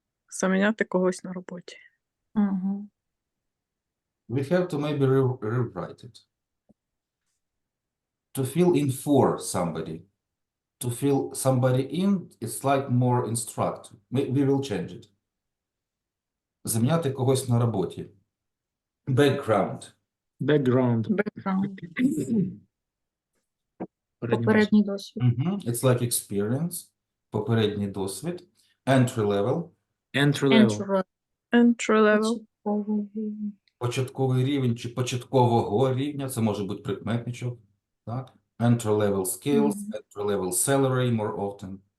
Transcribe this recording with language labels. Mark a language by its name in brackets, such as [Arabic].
[Ukrainian] Заміняти когось на роботі. Угу. [English] We have to maybe rewrite it. To fill in for somebody. To fill somebody in, it's like more instructive. We will change it. [Ukrainian] Заміняти когось на роботі. [English] Background. Background. Background. [Ukrainian] Попередній досвід. [English] It's like experience. [Ukrainian] Попередній досвід. [English] Entry level. Entry level. Entry level. [Ukrainian] Початковий рівень чи початкового рівня. Це може бути прикметничок. Так? [English] Entry level skills, entry level salary more often.